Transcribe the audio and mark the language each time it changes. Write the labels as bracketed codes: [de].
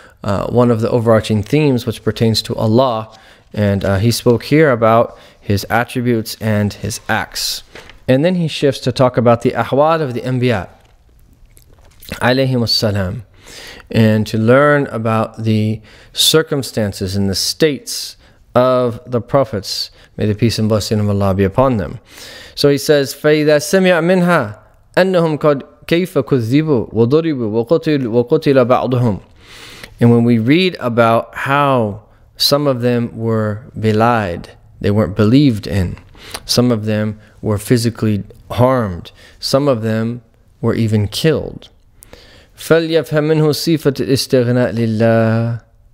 [en] one of the overarching themes which pertains to Allah. And he spoke here about his attributes and his acts. And then he shifts to talk about the ahwal of the Anbiya, alayhim as-salam, and to learn about the circumstances and the states of the prophets. May the peace and blessing of Allah be upon them. So he says, [ar] فَإِذَا سَمِعَ مِنْهَا أَنَّهُمْ قَدْ كَيْفَ كُذِّبُوا وَضُرِبُوا وَقُتِلَ بَعْضُهُمْ. [en] And when we read about how some of them were belied, they weren't believed in, some of them were physically harmed, some of them were even killed. [ar] فَلْيَفْهَمْ مِنْهُ صِفَةُ الْإِسْتِغْنَاءِ لِلَّهِ.